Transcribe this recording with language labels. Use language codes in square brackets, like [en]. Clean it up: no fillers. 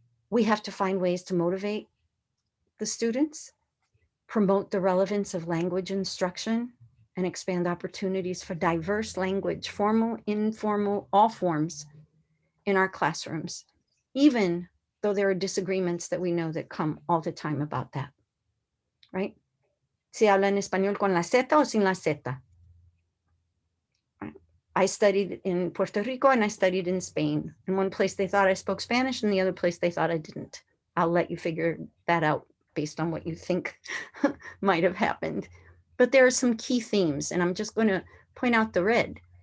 [en] We have to find ways to motivate the students, promote the relevance of language instruction, and expand opportunities for diverse language, formal, informal, all forms in our classrooms, even though there are disagreements that we know that come all the time about that, right? [es] Si habla en español con la Z o sin la Z. [en] I studied in Puerto Rico and I studied in Spain. In one place they thought I spoke Spanish and the other place they thought I didn't. I'll let you figure that out based on what you think might have happened. But there are some key themes, and I'm just going to point out the red.